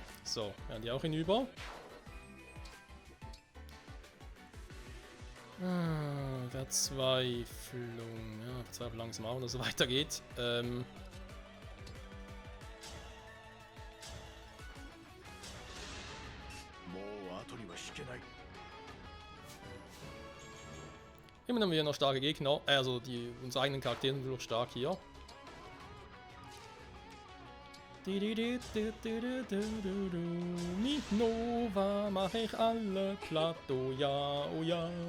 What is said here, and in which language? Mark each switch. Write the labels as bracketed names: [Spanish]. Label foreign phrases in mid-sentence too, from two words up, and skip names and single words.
[German] So, werden die auch hinüber. Verzweiflung. Ja, Verzweiflung langsam auch, dass es weitergeht. [Japanese] もう後には引けない。 [German] Immer haben wir noch starke Gegner. Also unsere eigenen Charaktere sind wirklich stark hier. Mit Nova mache ich alle platt, oh ja, oh ja.